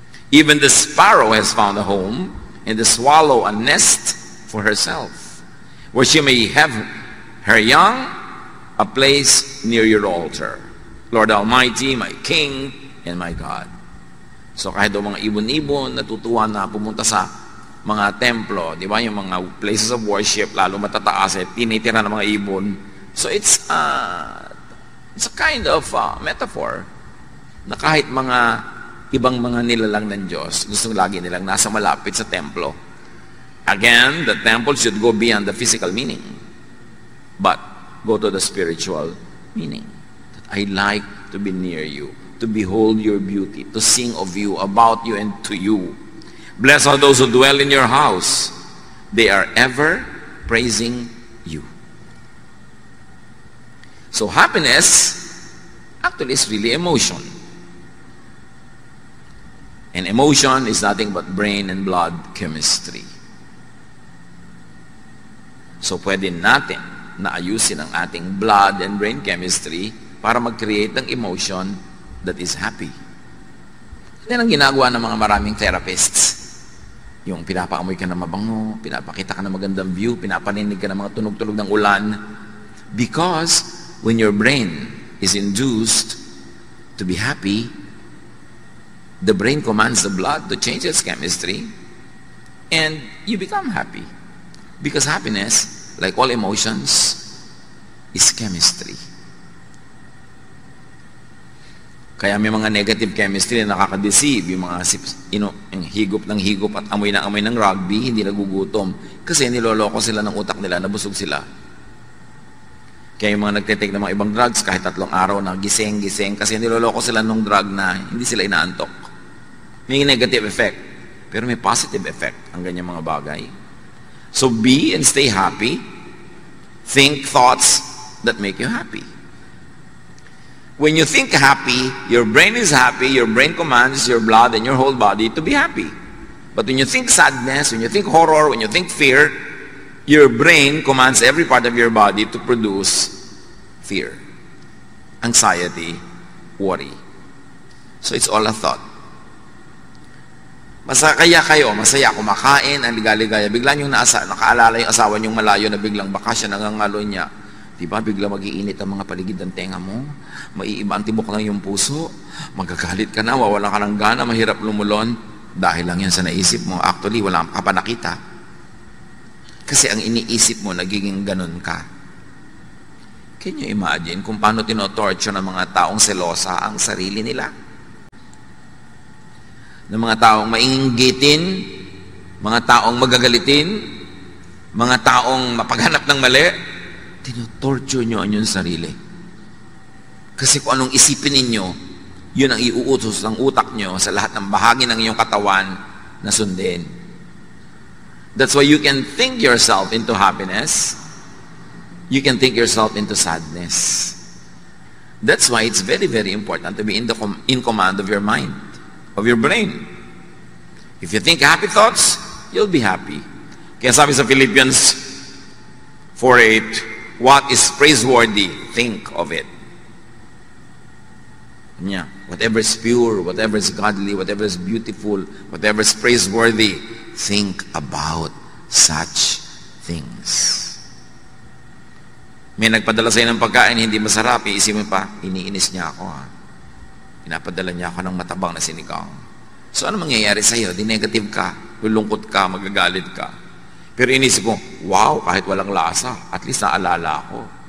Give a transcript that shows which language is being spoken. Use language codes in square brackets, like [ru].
[en] Even the sparrow has found a home, and the swallow a nest for herself, where she may have her young, a place near your altar. Lord Almighty, my King, and my God. [tl] So kahit daw mga ibon-ibon, natutuwa na pumunta sa mga templo, di ba? Yung mga [en] places of worship, [tl] lalo matataas, tinitira ng mga ibon. [en] So it's a kind of metaphor [tl] na kahit mga ibang mga nilalang ng Diyos, gusto lagi nilang nasa malapit sa templo. [en] Again, the temple should go beyond the physical meaning, but go to the spiritual meaning. That I like to be near you, to behold your beauty, to sing of you, about you, and to you. Blessed are those who dwell in your house. They are ever praising you. So happiness actually is really emotion. And emotion is nothing but brain and blood chemistry. [tl] So pwede natin na ayusin ang ating [en] blood and brain chemistry [tl] para mag-create ng [en] emotion that is happy. [tl] Yan ang ginagawa ng mga maraming therapists. Yung pinapaamoy ka na mabango, pinapakita ka na magandang view, pinapaninig ka ng mga tunog-tunog ng ulan. [en] Because when your brain is induced to be happy, the brain commands the blood to change its chemistry, and you become happy. Because happiness, like all emotions, is chemistry. [tl] Kaya may mga negative chemistry na nakaka-deceive, yung mga yung higop ng higop at amoy na amoy ng rugby, hindi nagugutom. Kasi niloloko sila ng utak nila, nabusog sila. Kaya yung mga nagtitake ng mga ibang drugs, kahit 3 araw na gising-gising, kasi niloloko sila ng drug na hindi sila inaantok. May negative effect, pero may positive effect ang ganyang mga bagay. [en] So be and stay happy. Think thoughts that make you happy. When you think happy, your brain is happy, your brain commands your blood and your whole body to be happy. But when you think sadness, when you think horror, when you think fear, your brain commands every part of your body to produce fear, anxiety, worry. So it's all a thought. [tl] Masaya kayo, masaya, kumakain, ang ligaligaya. Bigla niyong nakaalala yung asawa niyong malayo na biglang bakasyon, nangangalo niya. Diba, bigla mag-iinit ang mga paligid ng tenga mo. Maiiba ang tibok ng iyong puso. Magagalit ka na, wawala ka ng gana, mahirap lumulon. Dahil lang yan sa naisip mo. Actually, wala ka pa nakita. Kasi ang iniisip mo, nagiging ganun ka. [en] Can you imagine [tl] kung paano tinotorture ng mga taong selosa ang sarili nila? Ng mga taong mainggitin, mga taong magagalitin, mga taong mapaghanap ng mali, tinotorture nyo ang inyong sarili. Kasi kung anong isipin ninyo, yun ang iuutos ng utak nyo sa lahat ng bahagi ng iyong katawan na sundin. [en] That's why you can think yourself into happiness. You can think yourself into sadness. That's why it's very, very important to be in command of your mind, of your brain. If you think happy thoughts, you'll be happy. [tl] Kaya sabi sa [en] Philippians 4:8, what is praiseworthy, think of it. Yeah. Whatever is pure, whatever is godly, whatever is beautiful, whatever is praiseworthy, think about such things. [tl] May nagpadala sa'yo ng pagkain, hindi masarap, iisipin pa, iniinis niya ako ha. Pinapadala niya ako ng matabang na sinigang. So ano mangyayari sa'yo? Di negative ka, lulungkot ka, magagalit ka. Pero inisip ko, wow, kahit walang lasa, at least naalala ako.